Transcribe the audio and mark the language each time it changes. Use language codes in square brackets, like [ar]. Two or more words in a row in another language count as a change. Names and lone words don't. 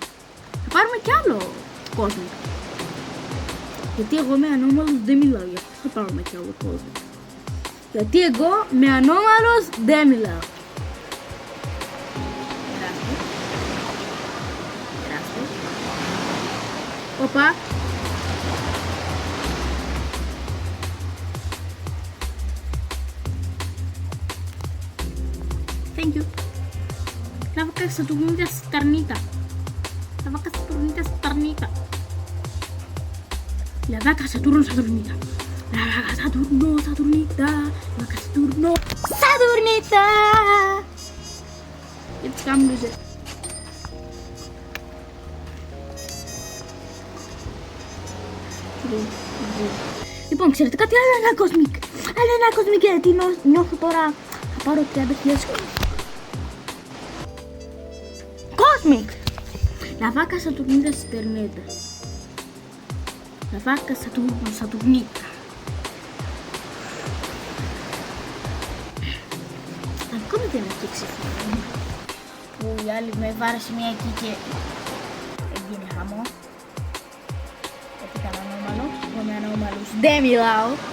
[el] Θα πάρουμε κι άλλο κόσμο. Γιατί εγώ με ανώμαλους δεν μιλάω, γι' αυτό θα πάρουμε κι άλλο κόσμο. Γιατί εγώ με ανώμαλους δεν μιλάω. Περάστε. Οπα. [en] Thank you. [el] La vaca Saturnita Starnita. La vaca Saturnita Starnita. La vaca Saturno Saturnita. La vaca Saturno Saturnita. La vaca Saturno Saturnita. Jetzt kam Lüse. Λοιπόν, ξέρετε κάτι, άλλο ένα Cosmic. Άλλο ένα Cosmic, γιατί νιώθω τώρα θα πάρω 30.000 Cosmic. La vaca Saturnita Sterneta. La vaca Saturno Saturnita. Ακόμη δεν έχει ξεφύγει. Που η άλλη με βάρεσε μία εκεί και έγινε χαμό. Γιατί ήταν ανώμαλο. Εγώ με ανώμαλους δεν μιλάω.